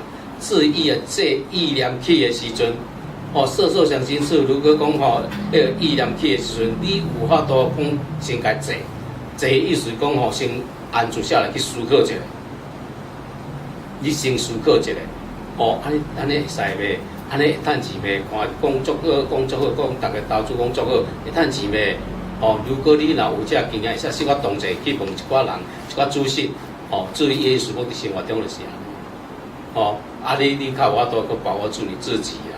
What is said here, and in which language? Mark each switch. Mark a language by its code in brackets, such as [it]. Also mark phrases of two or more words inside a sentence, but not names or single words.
[nan] 注意啊，这意念起的时阵，哦，色受想行识，如果讲吼，迄个意念起的时阵，你有法度讲先家坐，坐意思讲吼，先安住下来去思考一下。你先思考一下，哦，安尼会使袂？安尼会趁钱袂？看讲足好，讲足好，讲逐个投资讲足好，会趁钱袂？哦，如果你若有这经验，会使小可同齐去问一寡人、一寡主席，哦，注意耶稣讲伫生活中就是安尼。哦，你较有法度去把握住你自己啦。